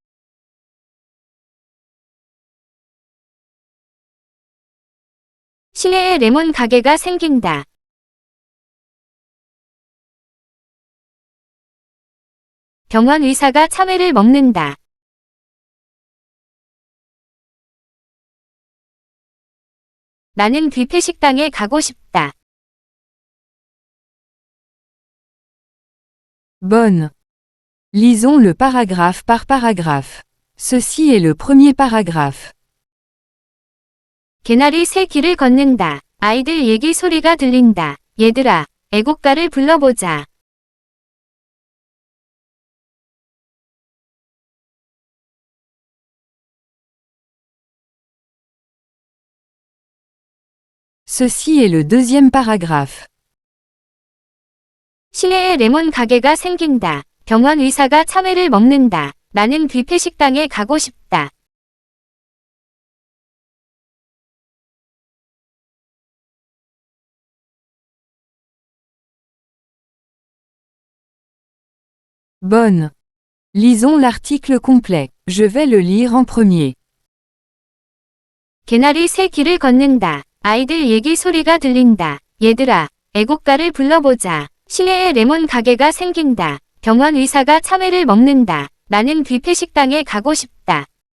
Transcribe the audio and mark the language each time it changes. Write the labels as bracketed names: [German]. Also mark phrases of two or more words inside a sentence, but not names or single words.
[Korean] 시내에 레몬 가게가 생긴다. 병원 의사가 참외를 먹는다. 나는 뷔페 식당에 가고 싶다. [French] Bonne. Lisons le paragraphe par paragraphe. Ceci est le premier paragraphe. [Korean] 개나리 새 길을 걷는다. 아이들 얘기 소리가 들린다. 얘들아, 애국가를 불러보자. [French] Ceci est le deuxième paragraphe. [Korean] 시내에 레몬 가게가 생긴다. 병원 의사가 참외를 먹는다. 나는 뷔페 식당에 가고 싶다. [French] Bonne. Lisons l'article complet. Je vais le lire en premier. [Korean] 개나리 새 길을 걷는다. 아이들 얘기 소리가 들린다. 얘들아, 애국가를 불러보자. 시내에 레몬 가게가 생긴다. 병원 의사가 참외를 먹는다. 나는 뷔페 식당에 가고 싶다.